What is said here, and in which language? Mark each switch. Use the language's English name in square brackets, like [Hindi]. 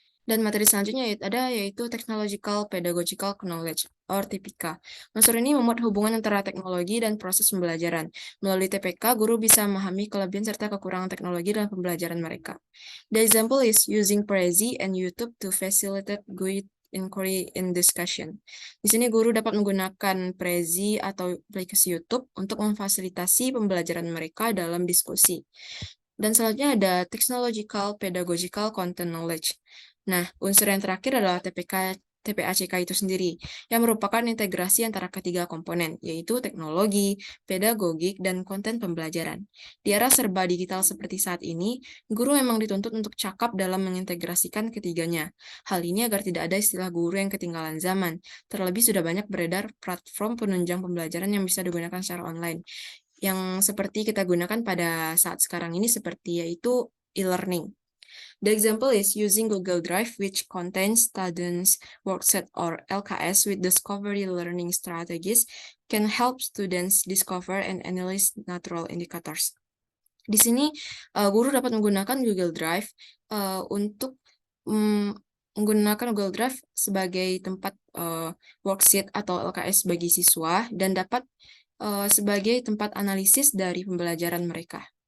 [Indonesian] Dan materi selanjutnya yaitu Technological Pedagogical Knowledge, or TPK. Unsur ini memuat hubungan antara teknologi dan proses pembelajaran. Melalui TPK, guru bisa memahami kelebihan serta kekurangan teknologi dalam pembelajaran mereka. [English] The example is using Prezi and YouTube to facilitate good inquiry in discussion. [Indonesian] Di sini guru dapat menggunakan Prezi atau aplikasi YouTube untuk memfasilitasi pembelajaran mereka dalam diskusi. Dan selanjutnya ada Technological Pedagogical Content Knowledge. Nah, unsur yang terakhir adalah TPACK itu sendiri, yang merupakan integrasi antara ketiga komponen, yaitu teknologi, pedagogik, dan konten pembelajaran. Di era serba digital seperti saat ini, guru memang dituntut untuk cakap dalam mengintegrasikan ketiganya. Hal ini agar tidak ada istilah guru yang ketinggalan zaman. Terlebih sudah banyak beredar platform penunjang pembelajaran yang bisa digunakan secara online, yang seperti kita gunakan pada saat sekarang ini seperti yaitu e-learning. [English] The example is using Google Drive, which contains students' workset or LKS with discovery learning strategies, can help students discover and analyze natural indicators. [Indonesian] Di sini guru dapat menggunakan Google Drive untuk menggunakan Google Drive sebagai tempat worksheet atau LKS bagi siswa dan dapat sebagai tempat analisis dari pembelajaran mereka.